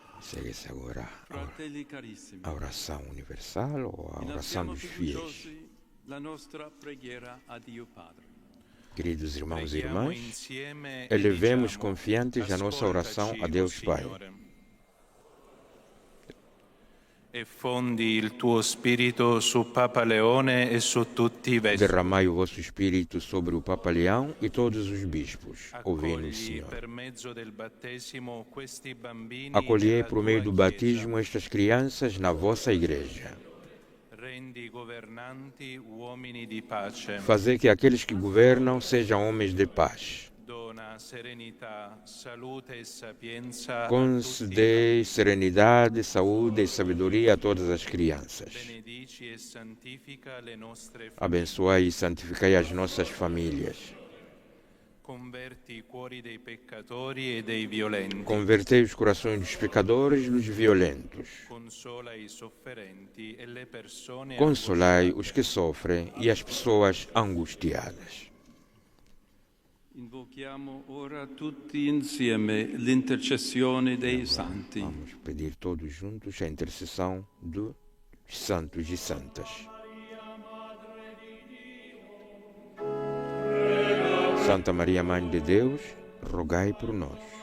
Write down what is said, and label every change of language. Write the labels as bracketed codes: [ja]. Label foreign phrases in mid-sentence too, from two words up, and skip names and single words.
[pt] Segue-se agora [it] Fratelli carissimi, [pt] a oração universal ou a oração [it] innalziamo [pt] dos fiéis. [it] fiduciosi la nostra preghiera a Dio Padre. [pt] Queridos irmãos e [it] Preghiamo [pt] irmãs, [it] insieme e [pt] elevemos [it] diciamo: [pt] confiantes a nossa oração a [it] Ascoltaci, [pt] Deus o Pai. [it] Signore. E fondi il tuo spirito su Papa Leone e su tutti i vescovi. [pt] Derramai o vosso Espírito sobre o Papa Leão e todos os bispos. Ouvi-nos, [it] Accogli [pt] Senhor. [it] per mezzo del battesimo questi bambini [pt] Acolhei [it] nella [pt] por meio do [it] tua Chiesa. [pt] batismo estas crianças na vossa igreja. [it] Rendi governanti uomini di pace. [pt] Fazer que aqueles que governam sejam homens de paz. [it] Dona serenità, salute e sapienza a tutti. [pt] Concedei serenidade, saúde e sabedoria a todas as crianças. [it] Benedici e santifica le nostre famiglie. [pt] Abençoai e santificai as nossas famílias. [it] Converti i cuori dei peccatori e dei violenti. [pt] Convertei os corações dos pecadores e dos violentos. [it] Consola i sofferenti e le persone [pt] Consolai os que sofrem e as pessoas angustiadas. [it] Invochiamo ora tutti insieme l'intercessione dei santi. [pt] Vamos pedir todos juntos a intercessão dos santos e santas. Santa Maria, Mãe de Deus, rogai por nós.